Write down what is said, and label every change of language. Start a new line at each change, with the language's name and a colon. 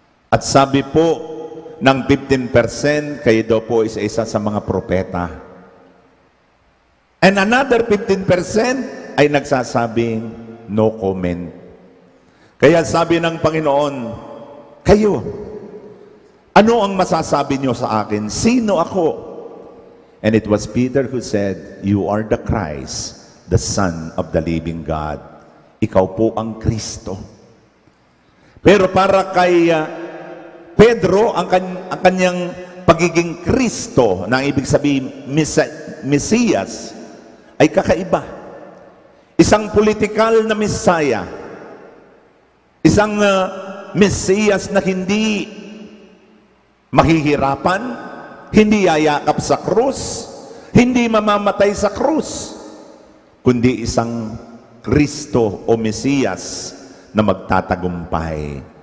Filipino: At sabi po ng 15%, kayo daw po isa sa mga propeta.
English: And another
Filipino: 15% ay nagsasabing
English: no comment.
Filipino: Kaya sabi ng Panginoon, kayo, ano ang masasabi niyo sa akin? Sino ako?
English: And it was Peter who said, you are the Christ, the Son of the living God.
Filipino: Ikaw po ang Kristo. Pero para kay Pedro, ang kanyang pagiging Kristo, na ibig sabihin Mesiyas, ay kakaiba. Isang politikal na Mesaya. Isang Mesiyas na hindi mahihirapan, hindi yayakap sa krus, hindi mamamatay sa krus, kundi isang Kristo o Mesiyas na magtatagumpay.